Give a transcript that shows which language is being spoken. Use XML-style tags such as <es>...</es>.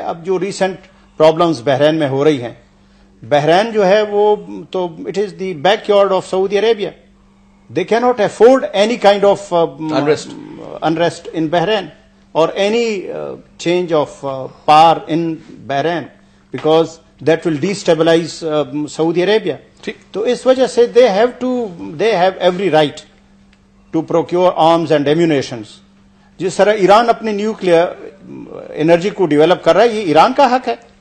<ur>اب جو recent problems Bahrain میں ہو رہی ہیں، بحرین جو ہے وہ تو</ur> <en>It is the backyard of Saudi Arabia. They cannot afford any kind of unrest in Bahrain or any change of power in Bahrain, because that will destabilize Saudi Arabia.</en> <ur>تو اس وجہ سے</ur> <en>they have every right to procure arms and ammunitions.</en> <ur>جس طرح ایران اپنی nuclear energy کو develop کر رہا ہے، یہ ایران کا حق ہے.</ur>